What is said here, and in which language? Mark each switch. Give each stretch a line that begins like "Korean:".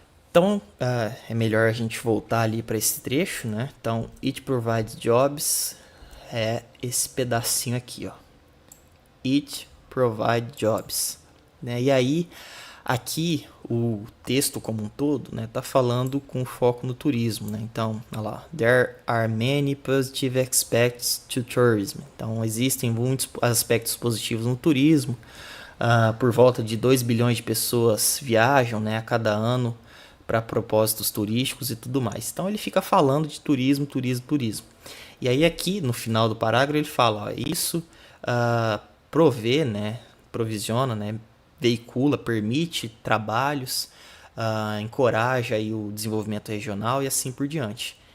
Portuguese: Então, é melhor a gente voltar ali para esse trecho, né? Então,
English: it provides jobs
Portuguese: é esse pedacinho aqui, ó.
English: It provides jobs,
Portuguese: né? E aí, aqui o texto como um todo, né, tá falando com foco no turismo, né? Então, olha lá,
English: there are many positive aspects to tourism.
Portuguese: Então, existem muitos aspectos positivos no turismo. Por volta de 2 bilhões de pessoas viajam, né, a cada ano para propósitos turísticos e tudo mais. Então ele fica falando de turismo, turismo, turismo. E aí aqui no final do parágrafo ele fala, ó, isso provê, né, provisiona, né, veicula, permite trabalhos, encoraja aí o desenvolvimento regional e assim por diante.